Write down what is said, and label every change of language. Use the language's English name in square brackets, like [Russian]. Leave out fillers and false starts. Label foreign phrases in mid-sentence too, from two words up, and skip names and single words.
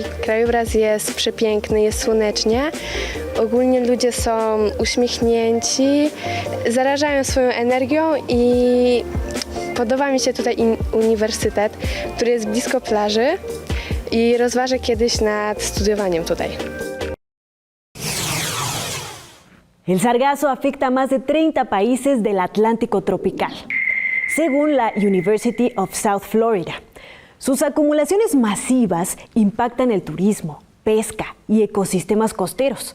[Polish] Krajobraz jest przepiękny, jest słonecznie. Ogólnie ludzie są uśmiechnięci, zarażają swoją energią i podoba mi się tutaj uniwersytet, który jest blisko plaży i rozważę kiedyś nad studiowaniem tutaj. [Spanish] El sargazo afecta a más de 30 países del Atlántico tropical, según la University of South Florida. Sus acumulaciones masivas impactan el turismo, pesca y ecosistemas costeros.